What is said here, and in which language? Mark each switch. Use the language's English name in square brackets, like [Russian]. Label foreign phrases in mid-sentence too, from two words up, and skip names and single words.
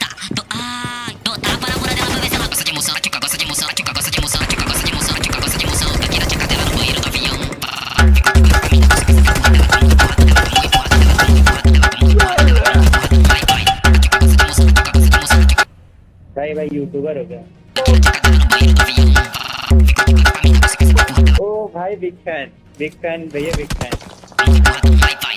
[Portuguese] Dou tapa na bunda dela pra ver se ela gosta de emoção. A tchuca gosta de emoção, a tchuca gosta de emoção, a tchuca gosta de emoção, a tchuca gosta de emoção. Daqui na tchuca dela no banheiro do avião. Fica de boa caminho, você pensa que a porra dela tá muito porrada, dela tá muito porrada, dela tá muito porrada, dela tá muito porrada, dela tá muito porrada. Vai, vai, a tchuca gosta de emoção, a tchuca gosta de emoção, a tchuca. [Hindi] भाई भाई यूट्यूबर हो गया। [Portuguese] Daqui na tchuca dela no banheiro do avião. Fica de boa caminho, você pensa que a porra dela [Hindi] ओ भाई [English] big fan [Hindi] भैया [English] big fan. [Portuguese] tá muito porrada.